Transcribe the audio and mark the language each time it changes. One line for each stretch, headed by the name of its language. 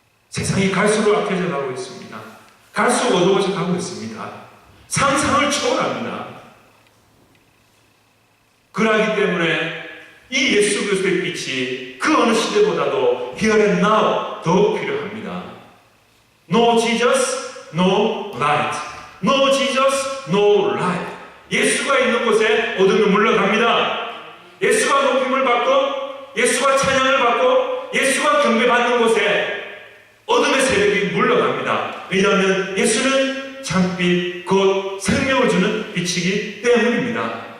Korean: 세상이 갈수록 악해져 가고 있습니다. 갈수록 어두워져 가고 있습니다. 상상을 초월합니다. 그러기 때문에 이 예수 그리스도의 빛이 그 어느 시대보다도
English: here and now
Korean: 더욱 필요합니다.
English: No Jesus, no light. No Jesus, no light.
Korean: 예수가 예수가 있는 곳에 어둠이 물러갑니다. 예수가 높임을 받고 예수가 찬양을 받고 예수가 경배받는 곳에 어둠의 세력이 물러갑니다. 왜냐하면 예수는 창빛 곧 생명을 주는 빛이기 때문입니다.